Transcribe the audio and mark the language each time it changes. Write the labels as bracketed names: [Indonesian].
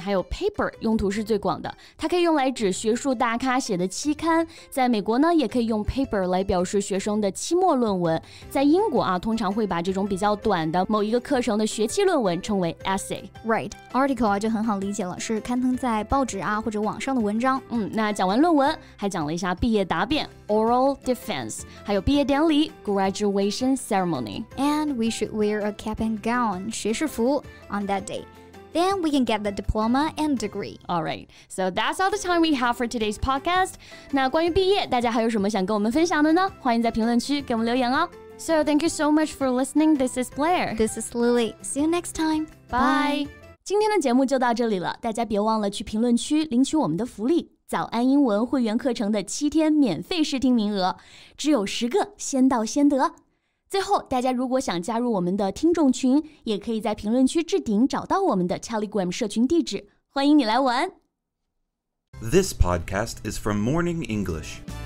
[Chinese] 还有 paper 用途是最广的，它可以用来指学术大咖写的期刊，在美国呢也可以用 paper 来表示学生的期末论文，在英国啊通常会把这种比较短的某一个课程的学期论文称为 essay。 Right, article 啊就很好理解了，是刊登在报纸啊或者网上的文章。那讲完论文还讲了一下毕业答辩 oral defense， 还有毕业典礼 graduation ceremony. [English] And we should wear a cap and gown 学士服 on that day. Then we can get the diploma and degree. All right, so that's all the time we have for today's podcast. [Chinese] 那关于毕业，大家还有什么想跟我们分享的呢？欢迎在评论区给我们留言哦。 [English] So thank you so much for listening. This is Blair. This is Lily. See you next time. Bye. [Chinese] 今天的节目就到这里了，大家别忘了去评论区领取我们的福利。早安英文会员课程的7天免费试听名额，只有10个，先到先得。最后，大家如果想加入我们的听众群，也可以在评论区置顶找到我们的 Telegram 社群地址，欢迎你来玩。 [English] This podcast is from Morning English.